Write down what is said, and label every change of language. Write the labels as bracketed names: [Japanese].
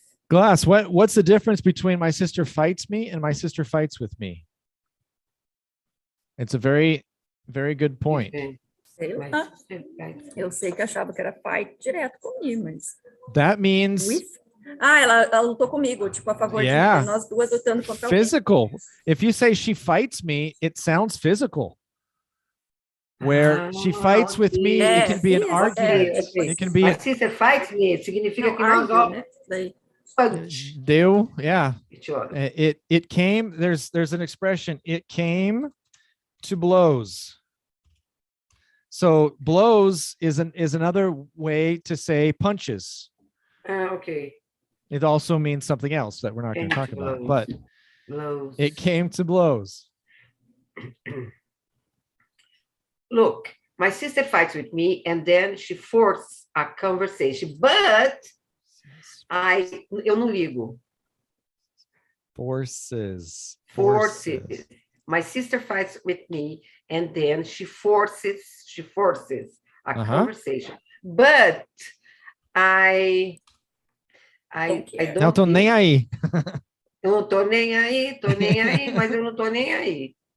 [English] Glass, what's the difference between my sister fights me and my sister fights with me? It's a very, very good point. [Portuguese] Sei lá. Eu sei que achava que era fight direto comigo, mas... [English] That means... [Portuguese] ela lutou comigo, tipo, a favor de mim, nós duas lutando contra [English] physical. [Portuguese] alguém. [English] If you say she fights me, it sounds physical. Where she fights with me, it can be an argument. It can be. My sister fights me. [Portuguese] Significa que nós [English] deu, yeah. It came. There's an expression. It came to blows. So blows is another way to say punches. Okay. It also means something else that we're not going to talk about, but blows. It came to blows. Look, my sister fights with me, and then she forces a conversation, but [Portuguese] eu não ligo. [English] Forces. My sister fights with me, and then she forces a conversation, but I don't. [Portuguese] Não tô nem aí. Eu não tô nem aí, mas eu não tô nem aí.